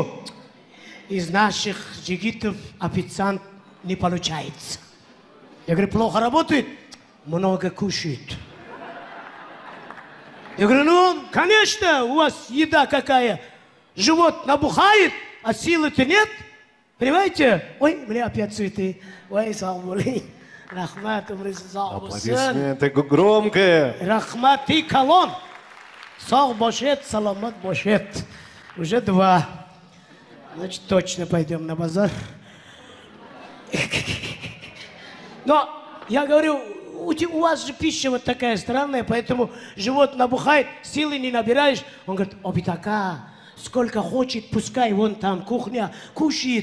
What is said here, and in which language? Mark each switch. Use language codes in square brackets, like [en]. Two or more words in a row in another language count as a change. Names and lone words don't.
[ru] Из наших джигитов официант не получается. Я говорю, плохо работает, много кушает. Я говорю, ну, конечно, у вас еда какая. Живот набухает, а силы-то нет. Понимаете? Ой, мне опять цветы. [tg] Ой, салмули. Рахмат, [ru] Аплодисменты громкие. [tg] Рахмат и колон. Сал бошет, саламат бошет. [ru] Уже 2. Значит, точно пойдем на базар. Но я говорю, у вас же пища вот такая странная, поэтому живот набухает, силы не набираешь. Он говорит, Опитака, сколько хочет, пускай вон там кухня кушает.